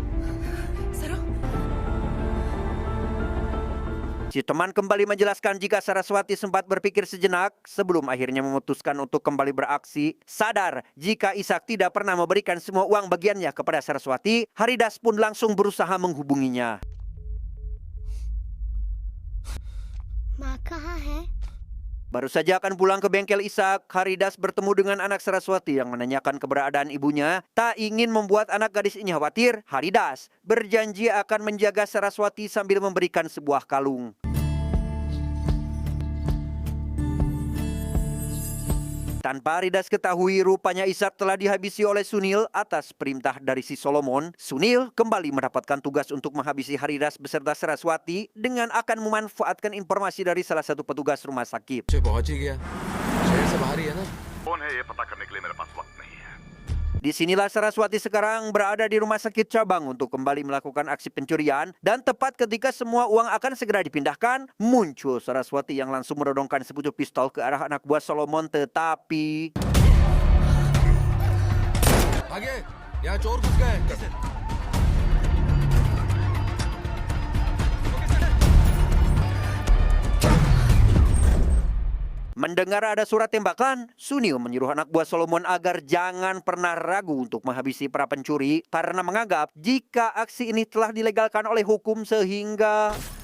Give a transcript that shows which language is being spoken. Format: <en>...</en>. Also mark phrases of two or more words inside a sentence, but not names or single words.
<id>Si teman kembali menjelaskan jika Saraswati sempat berpikir sejenak sebelum akhirnya memutuskan untuk kembali beraksi. Sadar jika Ishak tidak pernah memberikan semua uang bagiannya kepada Saraswati, Haridas pun langsung berusaha menghubunginya.</id> <hi>माँ कहाँ है?</hi> <id>Baru saja akan pulang ke bengkel Ishak, Haridas bertemu dengan anak Saraswati yang menanyakan keberadaan ibunya. Tak ingin membuat anak gadis ini khawatir, Haridas berjanji akan menjaga Saraswati sambil memberikan sebuah kalung. Tanpa Haridas ketahui, rupanya Ishak telah dihabisi oleh Sunil atas perintah dari si Solomon. Sunil kembali mendapatkan tugas untuk menghabisi Haridas beserta Saraswati dengan akan memanfaatkan informasi dari salah satu petugas rumah sakit.</id> <hi>कौन है ये पता करने के लिए मेरे पास वक्त नहीं है।</hi> <id>Disinilah Saraswati sekarang berada di rumah sakit cabang untuk kembali melakukan aksi pencurian. Dan tepat ketika semua uang akan segera dipindahkan, muncul Saraswati yang langsung menodongkan sepucuk pistol ke arah anak buah Solomon. Tetapi mendengar ada surat tembakan, Sunil menyuruh anak buah Solomon agar jangan pernah ragu untuk menghabisi para pencuri karena menganggap jika aksi ini telah dilegalkan oleh hukum sehingga</id>